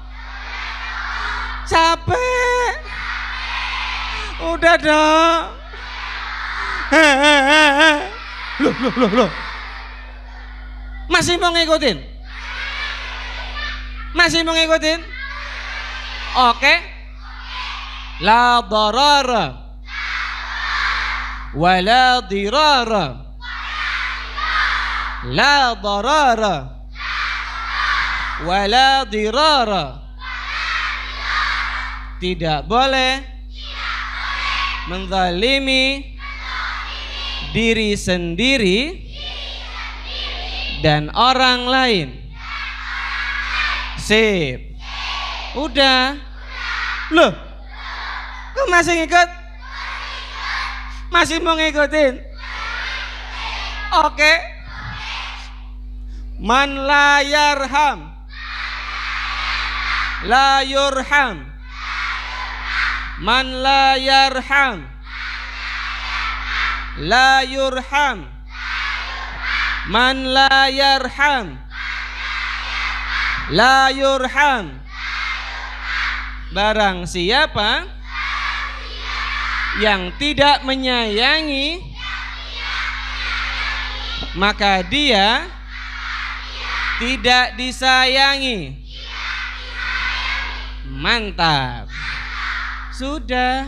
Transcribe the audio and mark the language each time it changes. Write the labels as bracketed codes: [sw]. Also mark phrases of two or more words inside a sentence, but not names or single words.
[id] Capek. Udah dong. Loh. Masih mau ngikutin? Masih mau ngikutin? Oke. [ar] لا ضرر ولا ضرار. لا ضرر ولا ضرار. [id] Tidak boleh menzalimi diri sendiri dan orang lain. Sip. Udah. Loh. Kok masih ngikut? Masih mau ngikutin? Oke. [ar] من لا يرحم لا يرحم. من لا يرحم لا يرحم. من لا يرحم لا يرحم. [id] Barang siapa yang tidak menyayangi, maka dia tidak disayangi. Mantap. Sudah.